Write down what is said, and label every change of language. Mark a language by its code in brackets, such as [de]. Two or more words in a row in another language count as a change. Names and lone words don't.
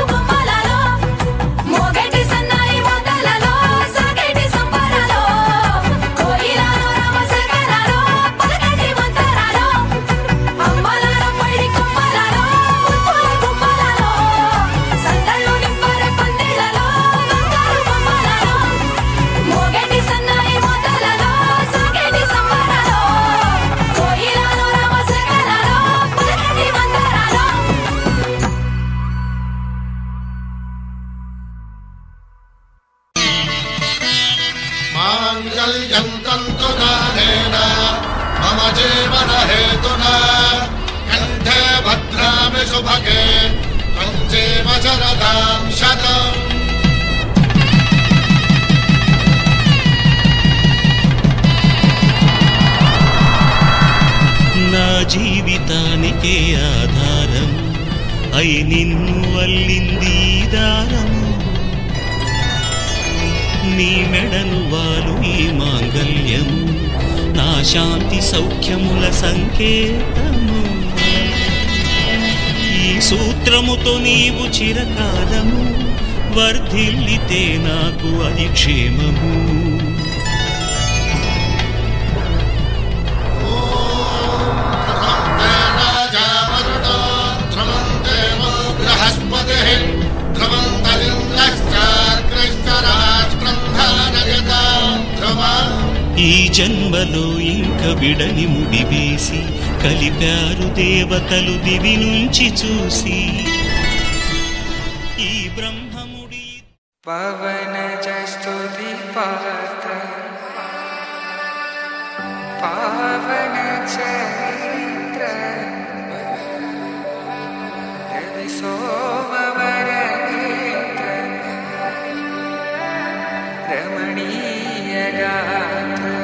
[te] గుమ్మలలో మోగేటి సన్నాయి మోతలలో సాగేటి సంబరాలో కోయిలలో రామశకలలో పలకటి మంతరాలో అమ్మలాలో పడి కొమ్మలలో ముద్దుల గుమ్మలలో సందళ్ళు నింపరే పందిళ్ళలో బంగారు గుమ్మలలో మోగేటి సన్నాయి మోతలలో సాగేటి సంబరాలో కోయిలలో రామశకలలో పలకటి మంతరాలో [sa] माङ्गल्यं तन्तुदानेन मम जीवनहेतुना कण्ठे भद्रामि शुभगे त्वं जीव शरदां शतम् [te] నా జీవితానికే ఆధారం అయి నిన్ను అల్లింది ఈ దారము నీ మెడను వాలు ఈ మాంగల్యం నా శాంతి సౌఖ్యముల సంకేతము ఈ సూత్రముతో నీవు చిరకాలము వర్ధిల్లితే నాకు అది క్షేమము [sa] राजा वरुणो ध्रुवं देवो बृहस्पतिः ध्रुवं तदिन्द्रश्चाग्रश्च राष्ट्रं धारयतां ध्रुवम् [te] ఈ జన్మలో ఇంక విడని ముడివేసి కలిపారు దేవతలు దివి నుంచి చూసి ఈ బ్రహ్మముడి [sa] పవన జస్తుతి పాత్ర పావన చరిత్ర రవి సోమవర నేత్ర రమణీయ గాత్ర